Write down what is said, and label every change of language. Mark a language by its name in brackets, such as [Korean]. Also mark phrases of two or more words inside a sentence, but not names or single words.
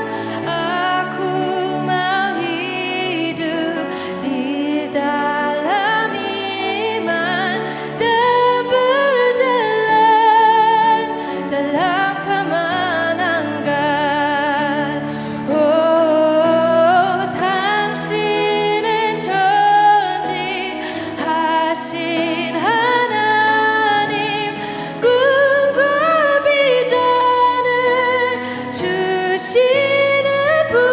[Indonesian] Aku mau hidup di dalam iman dan berjalan dalam kemenangan. [Korean] Oh, 당신은 전지하신 하나님, 꿈과 비전을 주시는 분.